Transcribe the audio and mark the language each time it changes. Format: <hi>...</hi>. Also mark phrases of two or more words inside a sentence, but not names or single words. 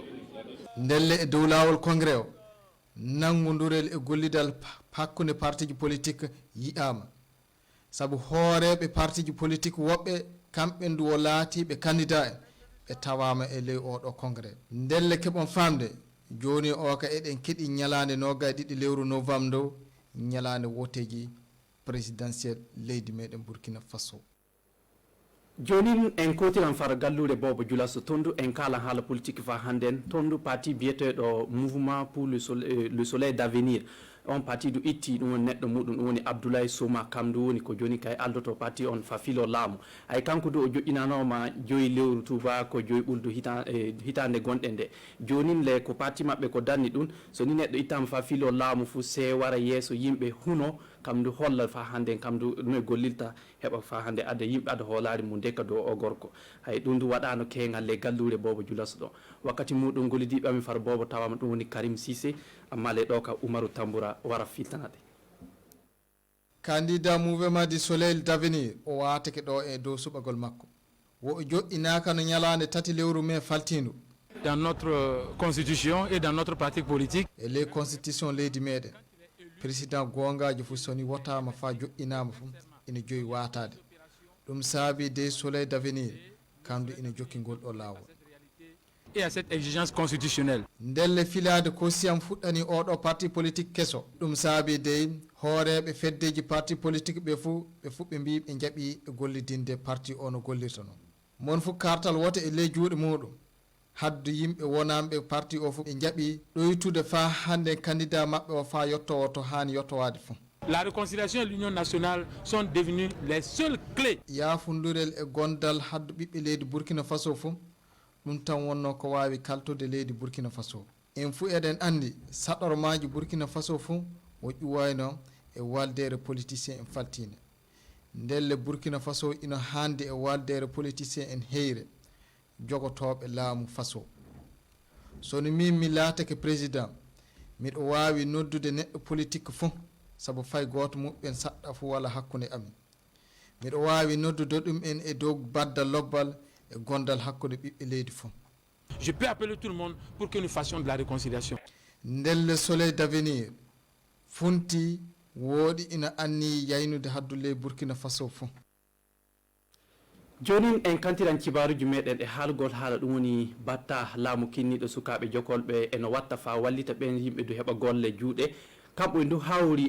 <ff>ndelle e dow lawol congrès o nangodurel e gollidal hakkude partiji politique yiyama saabu hooreɓe partiji politique woɓɓe kamɓe ndu o laatiɓe candidat en ɓe tawama e ley oɗo congrès ndelle keɓon famde joni o ka eɗen keeɗi ñalande 22 lewru novembre dow ñalande woteji présidentiel leydi meɗen Burkina Faso jonin en kotiran fara gallude Bobo Dioulasso tondu en kala haala politique fa handen tondu parti biyeteɗo</ff> <fr>mouvement pour le soleil d'avenir</fr> <ff>on parti du itti ɗum woni neɗɗo muɗum ɗum woni Abdoulaye Soma kam du woni ko joni kay aldoto parti on fa filo laamu ay kanko du o joƴƴinanoma 5 lewru tuba ko 5 ɓuldu hitande gonɗe nde jonin le ko parti maɓɓe ko danni ɗum so ni neɗɗo ittama fa filo laamu fu se wara yeeso yimɓe huno kam du holla fa hande kam du no gollilta heɓa fa hande adda yimɓe adda hoolare mum dekka dow o gorko hay ɗum du waɗano kegal le gallure Bobo Dioulasso ɗo wakkati muɗum gollidiɓe amin fara Bobo tawama ɗum woni Karim Cissé amma le ɗo ka Umaru Tambura wara filtanade candidat</ff> <fr>mouvement du soleil d'avenir</fr> <ff>o watake ɗo e dow suɓagol makko wo joƴƴinaka no ñalande 3 lewru mai faltindu</ff> <fr>dans notre constitution et dans notre pratique politique</fr> <ff>e</ff> <fr>les constitution</fr> <ff>leydi meɗen président gongaji fof soni wotama fa joƴƴinama fof ina joyi watade ɗum saabi</ff> <fr>des soleil d'avenir</fr> <ff>kamdu ina jokkingol ɗo lawol</ff> <fr>et à cette exigence constitutionnelle</fr> <ff>ndelle filade ko siyam fuɗɗani oɗo</ff> <fr>parti politique</fr> <ff>kesso ɗum saabi dey hooreɓe feddeji parti politique ɓe fo ɓe mbi ɓe jaaɓi e gollidinde parti o no gollirta noon mon fof kartal wota e ley juuɗe muɗum haddu yimɓe wonamɓe parti o fof ɓe jaaɓi ɗoytude fa hande candidat maɓɓe o fa yettowo to hani yettowade fo</ff> <fr>la réconciliation et l'union nationale sont devenues les seules clés</fr> <ff>yafundurel e gondal haddu ɓiɓɓe leydi Burkina Faso fof ɗum tan wonno ko wawi kaltude leydi Burkina Faso en fuu eɗen andi saɗormaji Burkina Faso fof o ƴuwayno e waldere politicien en faltine ndelle Burkina Faso ina hande e waldere politicien en heyre jogotoɓe laamu Faso sono min mi laatake président miɗo wawi noddude neɗɗo politique fof saabu fay goto muɓɓen saɗɗa fo walla hakkude amin miɗo wawi noddude ɗum en e dow baddal lobbal e gondal hakkude ɓiɓɓe leydi fof</ff> <fr>je peux appeler tout le monde pour que nous fassions de la réconciliation</fr> <ff>ndelle soleil d'avenir funti woɗi ina anni yaynude haddude Burkina Faso fof jonin en kantiran cibaruji meɗen e haalgol haala ɗum woni batta laamu kinniɗo sukaɓe jokolɓe eno watta fa wallita ɓen yimɓe du heɓa golle juuɗe kamɓe ndu hawri e</ff>